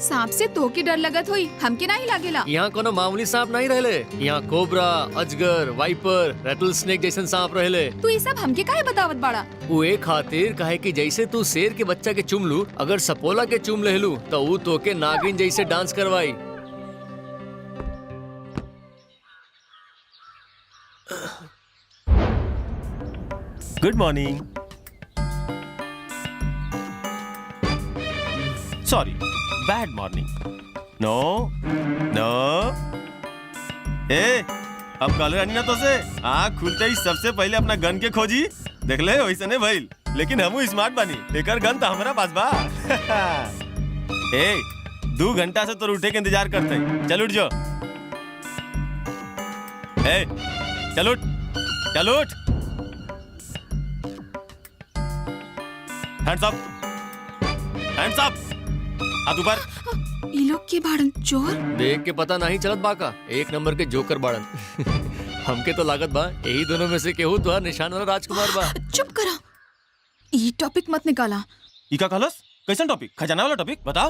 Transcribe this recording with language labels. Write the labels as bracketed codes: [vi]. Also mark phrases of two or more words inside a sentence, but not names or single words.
[bho] सांप से तो के डर लगत हुई, हमके नहीं लागेला। यहाँ कोनो मामूली सांप नहीं रहले। यहाँ कोबरा, अजगर, वाइपर, [en] rattle snake [bho] जैसन सांप रहले। तू ये सब हमके काहे बतावत बाड़ा? वो एक खातिर काहे कि जैसे तू शेर के बच्चा के चुम लू, अगर सपोला के चुम लेलू तो वो तो के नागिन जैसे डांस करवाई। [en] Good morning. Sorry, bad morning. No no. [bho] अब कल रानी ना तो से आँख खुलते ही सबसे पहले अपना गन के खोजी। देख ले वैसे नहीं भइल, लेकिन हमू स्मार्ट बानी। एकर गन तो हमारा पास बा। 2 घंटा से तो उठे के इंतजार करते। चल उठ जो। चल उठ, चल उठ। [en] Hands up, hands up. [bho] हाथ ऊपर। ये लोग के बाड़न चोर? देख के पता नहीं चलत बाका, 1 नंबर के जोकर बाड़न। हमके तो लागत बा यही दोनों में से केहू तो निशान वाला राजकुमार बा। चुप करा, ये टॉपिक मत निकाला। ई का कहलस? कैसन टॉपिक? खजाना वाला टॉपिक बताओ।